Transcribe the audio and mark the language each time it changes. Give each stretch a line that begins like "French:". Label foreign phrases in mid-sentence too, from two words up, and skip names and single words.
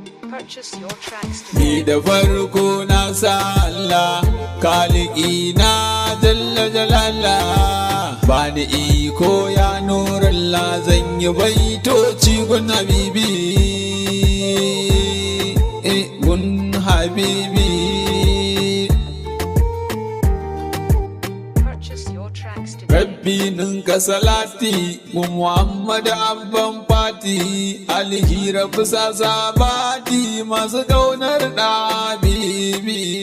English: Purchase your tracks Ni today.
Hausa: da farko na sa Allah, Kaliki na
Arabic: جل جلاله.
Hausa: Bani iko ya Nurallah, zan yi baitoci gun Habibi. Eh, gun Habibi.
English: Purchase your tracks today.
Hausa: Rabbi ninka salati, mu Muhammad abban fati, alihi Rabbi sa sabati, masu kaunar da Habibi.